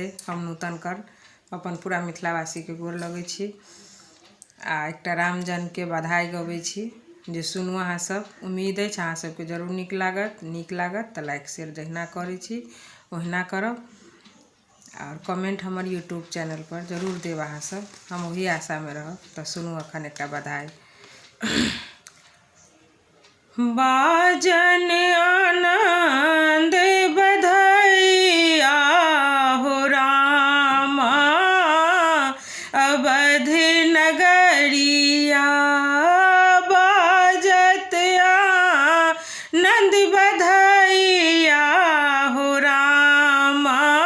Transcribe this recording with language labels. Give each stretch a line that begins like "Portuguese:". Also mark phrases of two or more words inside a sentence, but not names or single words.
Maithili: हम नूतन कर अपन पूरा मिथिलावासी के गोर लगै छी आ एकटा रामजन्म के बधाई गबै छी जे सुनू अहाँ सब। उम्मीद अछि अहाँ सबके जरूर नीक लागत तऽ
English: like share
Maithili: जहिना करै छी ओहिना करब और कमेंट हमर यूट्यूब चैनल पर जरूर देब अहाँ सब। हम वही आशा में रहब। तऽ सुनू अखन एकटा बधाई। बाजन आनंद बधाइया हो रामा अवध नगरिया, बाजत आनंद बधाइया हो रामा